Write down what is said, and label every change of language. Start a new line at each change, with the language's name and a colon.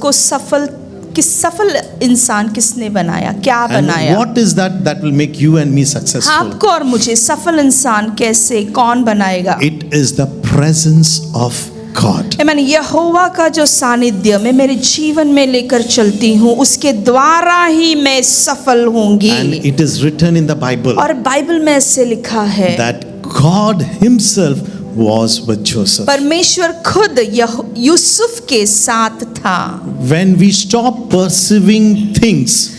Hindi: को सफल इंसान किसने बनाया, क्या
English: And
Hindi: बनाया?
English: what is that will make you and me successful?
Hindi: आपको और मुझे सफल इंसान कैसे, कौन बनाएगा?
English: It is the presence of God.
Hindi: मैंने यहोवा का जो सानिध्य मैं मेरे जीवन में लेकर चलती हूँ, उसके द्वारा ही मैं सफल होंगी।
English: And it is written in the Bible
Hindi: और बाइबल में ऐसे लिखा है,
English: that God himself was with Joseph.
Hindi: परमेश्वर खुद यूसुफ के साथ था।
English: When we stop perceiving things,